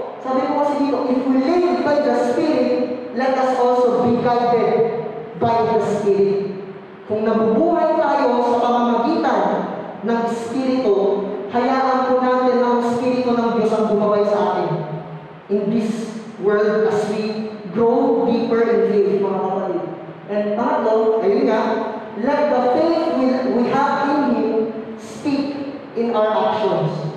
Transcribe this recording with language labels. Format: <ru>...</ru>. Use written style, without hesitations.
<tl>Sabi ko kasi dito,</tl> <en>if we live by the Spirit, let us also be guided by the Spirit.</en> <tl>Kung nabubuhay tayo sa pamamagitan ng Espiritu, hayaan po natin ang Espiritu ng Diyos ang bumabay sa atin</tl> <en>in this world as we grow deeper in faith,</en> <tl>mga kapatid.</tl> <en>And pangatlo, ayun nga, let the faith we have in Him speak in our actions.</en>